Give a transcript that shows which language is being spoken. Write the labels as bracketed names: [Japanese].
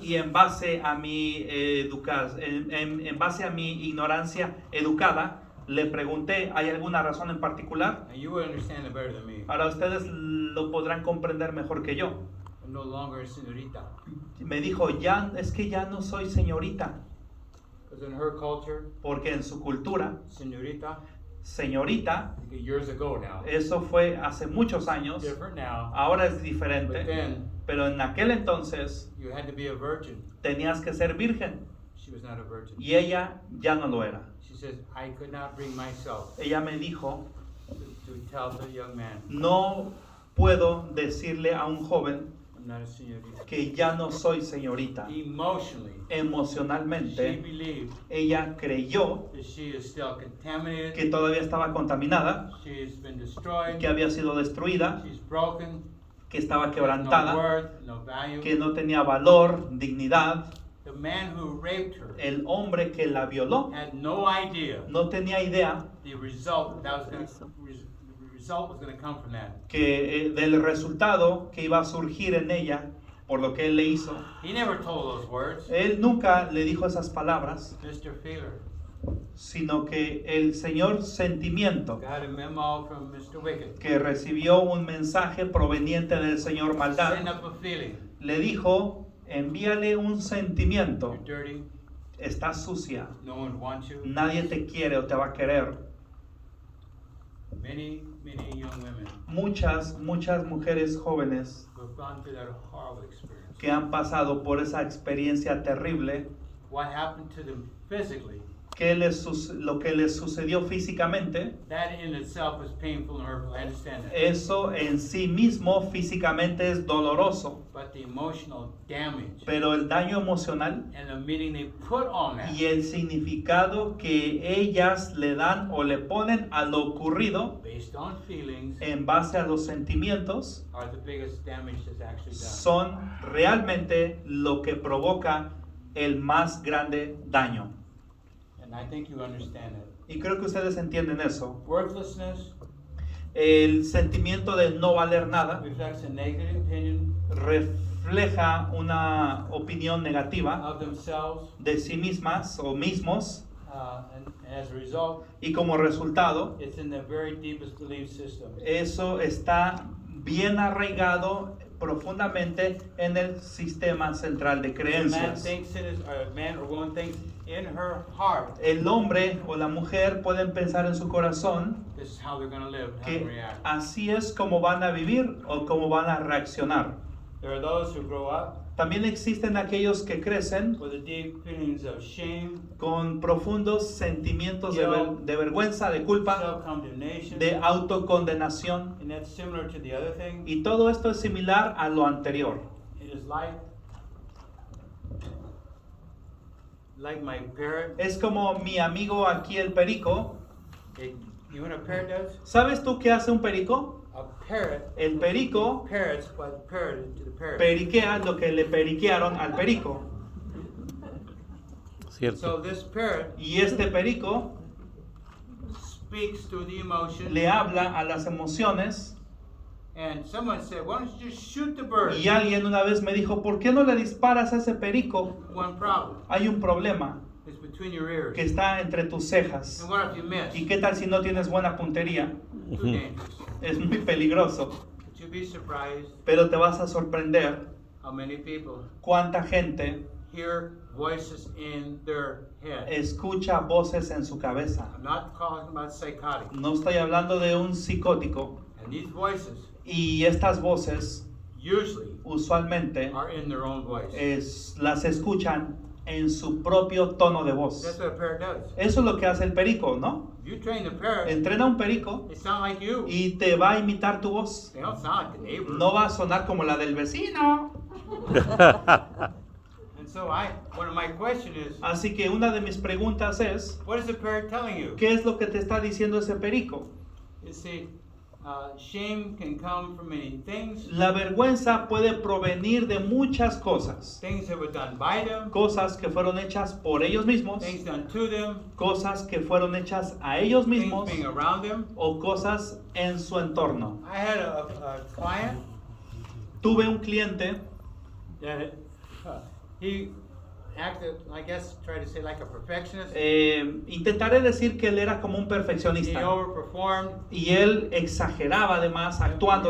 [Spanish] Y en base a mi en base a mi ignorancia educada, le pregunté, ¿hay alguna razón en particular? [English] And you would understand it better than me. [Spanish] Ahora ustedes lo podrán comprender mejor que yo. [English] I'm no longer a señorita. [Spanish] Me dijo, es que ya no soy señorita, [English] Because in her culture, [Spanish] porque en su cultura, señorita, señorita, [English] I think years ago now, [Spanish] eso fue hace muchos años, [English] different now. [Spanish] ahora es [English] But [Spanish] diferente, [English] then [Spanish] pero en aquel entonces [English] you had to be a virgin. [Spanish] tenías que ser virgen [English] She was not a virgin. [Spanish] y ella ya no lo era. [English] She says, I could not bring myself [Spanish] Ella me dijo, [English] to tell the young man, [Spanish] no puedo decirle a un joven [English] I'm not a señorita. [Spanish] que ya no soy señorita. [English] Emotionally, she [Spanish] Emocionalmente, [English] believed [Spanish] ella creyó [English] that she is still contaminated. [Spanish] que todavía estaba contaminada, [English] She's been destroyed. [Spanish] que había sido destruida, [English] She's broken. [Spanish] que estaba [English] No [Spanish] quebrantada, [English] worth, no value. [Spanish] que no tenía valor, dignidad. [English] The man who raped her [Spanish] El hombre que la violó [English] had no idea [Spanish] no tenía idea [English] the result the result was going to come from that. [Spanish] que del resultado que iba a surgir en ella por lo que él le hizo. [English] He never told those words. [Spanish] Él nunca le dijo esas palabras, [English] Mr. Feeler [Spanish] sino que el señor Sentimiento, [English] got a memo from Mr. Wicked. [Spanish] que recibió un mensaje proveniente del señor Maldad, [English] Send up a feeling. [Spanish] le dijo, envíale un sentimiento, [English] You're dirty. [Spanish] estás sucia, [English] No one wants you. [Spanish] nadie te quiere o te va a querer. [English] Many young women [Spanish] Muchas mujeres jóvenes [English] who have gone through that horrible experience. [Spanish] que han pasado por esa experiencia terrible, [English] What happened to them physically, [Spanish] lo que les sucedió físicamente, [English] that in itself is painful and hurtful. I understand that. [Spanish] eso en sí mismo físicamente es doloroso, [English] But the emotional damage [Spanish] pero el daño emocional [English] and the meaning they put on that [Spanish] y el significado que ellas le dan o le ponen a lo ocurrido [English] based on feelings [Spanish] en base a los sentimientos [English] are the biggest damage that's actually done. [Spanish] son realmente lo que provoca el más grande daño. [English] And I think you understand that. [Spanish] Y creo que ustedes entienden eso. [English] Worthlessness [Spanish] El sentimiento de no valer nada [English] reflects a negative opinion [Spanish] refleja una opinión negativa [English] of themselves, [Spanish] de sí mismas o mismos, [English] and as a result, [Spanish] y como resultado [English] it's in the very deepest belief system. [Spanish] eso está bien arraigado profundamente en el sistema central de [English] A man [Spanish] creencias. [English] thinks it is, or a man or woman thinks in her heart, [Spanish] El hombre o la mujer pueden pensar en su corazón [English] this is how they're going to live, how to [Spanish] que [English] react. [Spanish] así es como van a vivir o como van a reaccionar. [English] There are those who grow up [Spanish] También existen aquellos que crecen [English] with the deep feelings of shame, [Spanish] con profundos sentimientos de vergüenza, de culpa, [English] self-condemnation, [Spanish] de autocondenación, [English] and that's similar to the other thing. [Spanish] y todo esto es similar a lo anterior. [English] It is like my parrot. [Spanish] Es como mi amigo aquí el perico. [English] You know what a parrot does? [Spanish] ¿Sabes tú qué hace un perico? [English] A parrot [Spanish] El perico [English] parrots what parrot to the parrot. [Spanish] periquea lo que le periquearon al perico. [English] So this parrot [Spanish] Y este perico [English] speaks through the emotion. [Spanish] le habla a las emociones. [English] And someone said, why don't you just shoot the bird? [Spanish] Y alguien una vez me dijo, ¿por qué no le disparas a ese perico? [English] One problem. [Spanish] Hay un problema [English] It's between your ears. [Spanish] que está entre tus cejas. [English] And what if you miss? [Spanish] ¿Y qué tal si no tienes buena puntería? [English] Too dangerous. [Spanish] Es muy peligroso. [English] But you'd be surprised [Spanish] pero te vas a sorprender [English] how many people [Spanish] cuánta gente [English] hear voices in their head. [Spanish] escucha voces en su cabeza. [English] I'm not talking about psychotic. [Spanish] No estoy hablando de un psicótico. [English] And these voices [Spanish] Y estas voces [English] usually [Spanish] usualmente [English] are in their own voice. [Spanish] las escuchan en su propio tono de voz. [English] That's what a parrot does. [Spanish] Eso es lo que hace el perico, ¿no? [English] If you train the parrot, [Spanish] Entrena un perico [English] they sound like you. [Spanish] y te va a imitar tu voz. [English] They don't sound like the neighbor. [Spanish] No va a sonar como la del vecino. [English] And so one of my question is, [Spanish] Así que una de mis preguntas es, [English] what is the parrot telling you? [Spanish] ¿qué es lo que te está diciendo ese perico? [English] You see, shame can come from many things. [Spanish] La vergüenza puede provenir de muchas cosas. [English] Things that were done by them, [Spanish] Cosas que fueron hechas por ellos mismos, [English] things done to them, [Spanish] cosas que fueron hechas a ellos [English] things [Spanish] mismos [English] being around them. [Spanish] o cosas en su entorno. [English] I had a client [Spanish] Tuve un cliente [English] that he acted, I guess, try to say like a perfectionist. [Spanish] intentaré decir que él era como un [English] He [Spanish] perfeccionista [English] overperformed. [Spanish] y él exageraba además, actuando